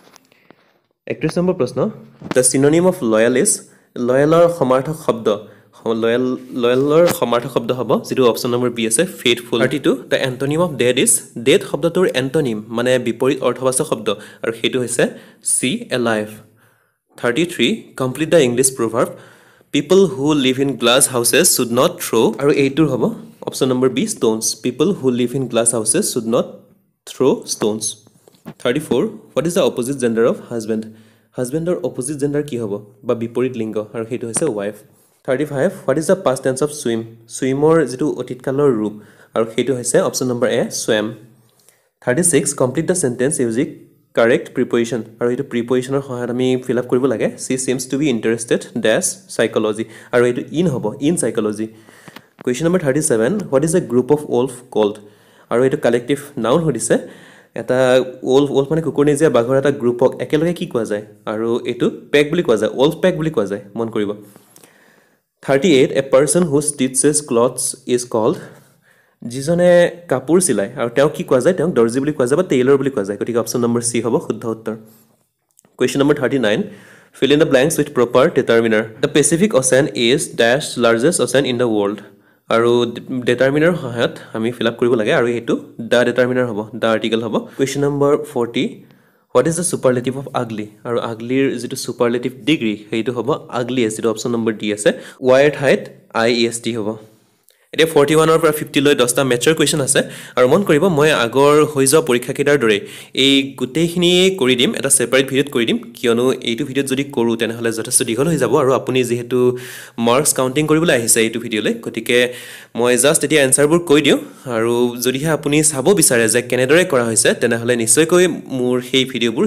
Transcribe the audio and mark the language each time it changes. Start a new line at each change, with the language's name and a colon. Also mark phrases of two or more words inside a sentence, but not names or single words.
Assamese: 31 নম্বৰ প্ৰশ্ন
English: the synonym of loyal is
Assamese: লয়ালৰ সমাৰ্থক শব্দ লয়ালৰ সমাৰ্থক শব্দ হ'ব যেটো
English: option number B
Assamese: আছে ফেথফুল 32
English: the antonym of dead is
Assamese: ডেড শব্দটোৰ এন্টোনিম মানে বিপৰীত অৰ্থবাচক শব্দ আৰু সেইটো হৈছে
English: C alive 33 complete the English proverb people who live in glass houses should not throw
Assamese: আৰু এইটোৰ হ'ব
English: option number B stones people who live in glass houses should not throw stones 34 what is the opposite gender of husband husbandৰ opposite gender
Assamese: কি হ'ব বা বিপৰীত লিংগ আৰু সেইটো হৈছে
English: wife 35 what is the past tense of swim swimৰ
Assamese: যেটো অতীতকালৰ ৰূপ আৰু সেইটো হৈছে
English: option number A swam
Assamese: 36
English: complete the sentence using correct preposition
Assamese: আৰু এইটো prepositionৰ সহায়ত আমি
English: fill up
Assamese: কৰিব লাগে
English: she seems to be interested dash psychology
Assamese: আৰু এইটো in হ'ব
English: in psychology question number 37 what is a group of wolf called
Assamese: আৰু এইটো
English: collective noun
Assamese: হৈছে এটা wolf মানে কুকুৰনেজীয়া বাঘৰ এটা গ্ৰুপক একেলগে কি কোৱা যায় আৰু এটো পেক বুলি কোৱা যায়
English: wolf pack
Assamese: বুলি কোৱা যায় মন কৰিব
English: 38 a person who stitches clothes is called
Assamese: যিজনে কাপোৰ চিলাই আৰু তেওঁ কি কোৱা যায় তেওঁ দৰ্জি বুলি কোৱা যায় বা টেইলৰ বুলি কোৱা যায় গতিকে
English: option number C
Assamese: হ'ব শুদ্ধ উত্তৰ
English: question number 39 fill in the blanks with proper determiner the pacific ocean is dash largest ocean in the world
Assamese: আৰু determiner সহায়ত আমি
English: fill up
Assamese: কৰিব লাগে আৰু এটো
English: the determiner হ'ব the article হ'ব question number
Assamese: 40
English: what is the superlative of ugly
Assamese: আৰু uglyৰ যেটো
English: superlative degree
Assamese: সেইটো হ'ব ugliest যেটো
English: option number D
Assamese: আছে y ঠাইত iest হ'ব এতিয়া 41 ৰ পৰা 50 লৈ 10টা মেথছৰ কোৱেশ্চন আছে আৰু মন কৰিব মই আগৰ হৈ যোৱা পৰীক্ষা কেইটাৰ দৰে এই গুটেইখিনি কৰি দিম এটা সেপাৰেট ভিডিওত কৰি দিম কিয়নো এইটো ভিডিওত যদি কৰো তেনেহলে যথেষ্ট দীঘল হৈ যাব আৰু আপুনি যেহেতু
English: marks counting
Assamese: কৰিবলৈ আহিছে এইটো ভিডিওলৈ গতিকে মই জাস্ট এতিয়া এনসাৰবোৰ কৈ দিও আৰু যদিহে আপুনি চাব বিচাৰে যে কেনেদৰে কৰা হৈছে তেনেহলে নিশ্চয়কৈ মোৰ সেই ভিডিওবোৰ